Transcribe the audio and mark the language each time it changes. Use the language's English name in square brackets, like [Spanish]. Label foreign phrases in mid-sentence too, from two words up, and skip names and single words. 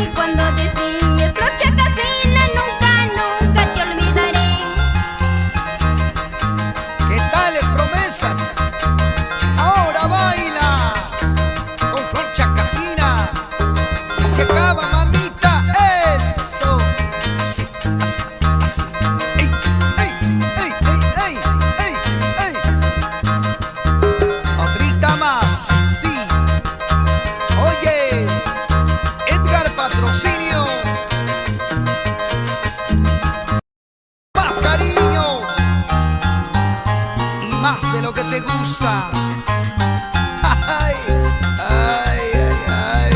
[Spanish] Cuando decías, Florcha Casina, nunca, nunca te olvidaré. ¿Qué tales promesas? Ahora baila con Florcha Casina. Se acaba, mamita. Eso. Así, así, así. ¡Ey, ey, ey, ey, ey, ey, ey! Otrita más, sí. Oye, Edgar Patrocinio. Más cariño y más de lo que te gusta. Ay, ay, ay, ay.